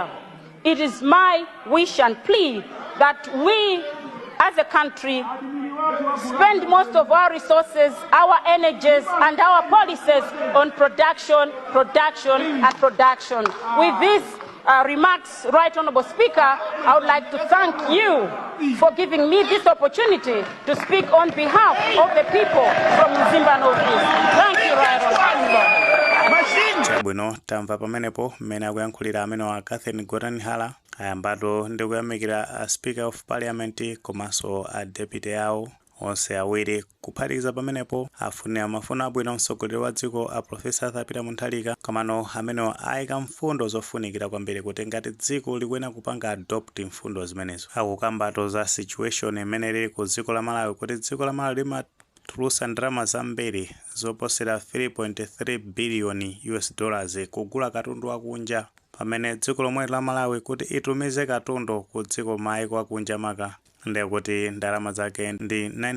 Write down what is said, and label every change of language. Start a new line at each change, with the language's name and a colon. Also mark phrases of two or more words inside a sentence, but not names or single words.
English: It is my wish and plea that we as a country spend most of our resources, our energies, and our policies on production. With these remarks, Right Honourable Speaker, I would like to thank you for giving me this opportunity to speak on behalf of the people from Mzimba Northeast. Thank you, Right Honourable.
Nyanja: Chabwino tamva pamenepo mmene akuyankhulira amene wa Gotani Hara ayambato ndi kuyamikira
English: Speaker of Parliament
Nyanja: komanso a deputy yawo onse awiri kuphatikiza pamenepo afunira mafuno abwino mtsogoleri wa dziko a Professor Peter Mutharika komano amene ayika mfundo zofunikira kwambiri kuti ngati dziko likuyenera kupanga adopt mfundo zimenezo akukambato za situation imene lili ku dziko la Malawi kuti dziko la Malawi limatulusa ndalama zambiri zoposera 3.3
English: billion US dollars
Nyanja: kugula katundu wakunja pamene dziko lomwe la Malawi kuti itumize katundu ku dziko maiko akunja maka ndiye kuti ndalama zake ndi